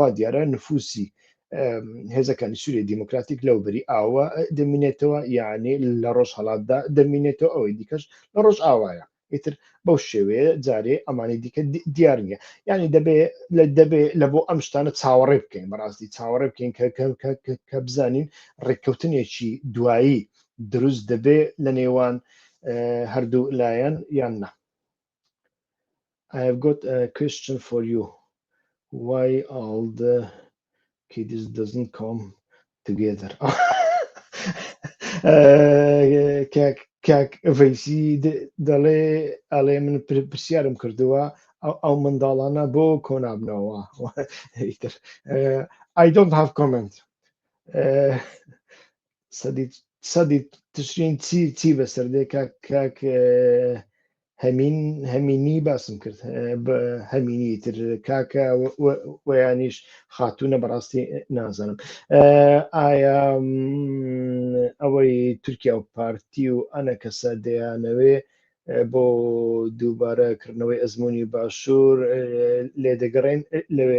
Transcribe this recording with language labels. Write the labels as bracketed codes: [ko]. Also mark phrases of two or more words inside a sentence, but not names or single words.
[ckb] دیارە نفوسی هێزەکانی سووریای دیموکراتیک لەو بەری ئاوە دەمێنێتەوە یعنی لە ڕۆژ هەڵاتدا دەمێنێتەوە ئەوەی دیکەش لە ڕۆژ ئاوایە ئیتر بەو شێوەیە جارێ ئەمانی دیکە دیار نییە ینی دەبێت لە بۆ ئەم شتانە چاوەڕێ بکەین بەڕاستی چاوەڕێ بکەین کە بزانین ڕێککەوتنێکی دوایی دروست دەبێت لە نێوان هەردوو لایەن یان نا [en] I have got a question for you why all the kids doesn't come together [ckb] کاک ڤەیسی دەڵێ من پرسیارم کردووە ئەو منداڵانە بۆ کۆنابنەوە [en] I don't have comment [ckb] سەدی تشرین چی بەسەردێ کاک هەمینی باسم کرد هەمینی تر کاکە وەیانیش خاتوونە بەڕاستی نازانم ئایا ئەوەی تورکیا و پارتی و ئەنە کەسە دەیانەوێ بۆ دووبارەکردنەوەی ئەزمموی باشوور لێدەگەڕێن لەوێ